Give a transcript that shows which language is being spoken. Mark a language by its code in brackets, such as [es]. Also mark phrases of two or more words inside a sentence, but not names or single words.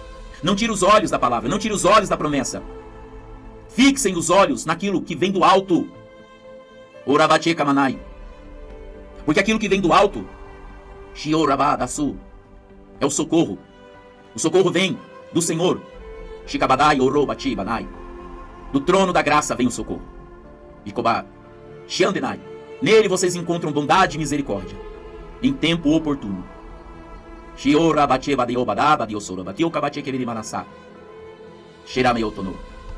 [pt] Não tire os olhos da palavra, não tire os olhos da promessa. Fixem os olhos naquilo que vem do alto. Orabache kamanai. Porque aquilo que vem do alto, shiorabadasu, é o socorro. O socorro vem do Senhor. Shikabadai orobachi banai. Do trono da graça vem o socorro. Ikoba shiandenai. Nele vocês encontram bondade e misericórdia, em tempo oportuno. Shiora bache badeobadaba diosorobati okabache kebiri manasa. Shirameyotono.